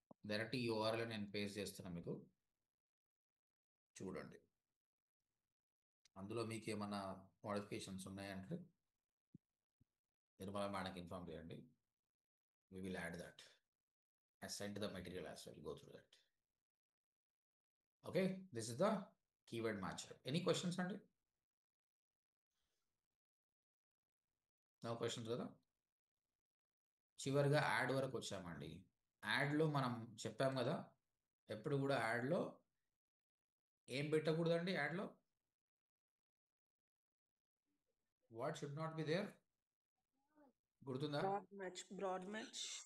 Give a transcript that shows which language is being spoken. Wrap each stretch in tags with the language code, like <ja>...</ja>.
<te>Direct ఈ URL నేను paste చేస్తున్నా, మీకు చూడండి. అందులో మీకు ఏమైనా మోడిఫికేషన్స్ ఉన్నాయంటే నిర్మల మేడంకి ఇన్ఫార్మ్ చేయండి.</te> <en>We will add that. I sent the material as well. Go through that. Okay, this is the keyword matcher. Any questions, Andy? No questions కదా.</en> <te>చివరిగా యాడ్ వరకు వచ్చామండి. యాడ్లో మనం చెప్పాం కదా, ఎప్పుడు కూడా యాడ్లో ఏం పెట్టకూడదండి.</te> <en>యాడ్లో what should not be there,</en> <te>గుర్తుందా?</te> <en>Broad match.</en>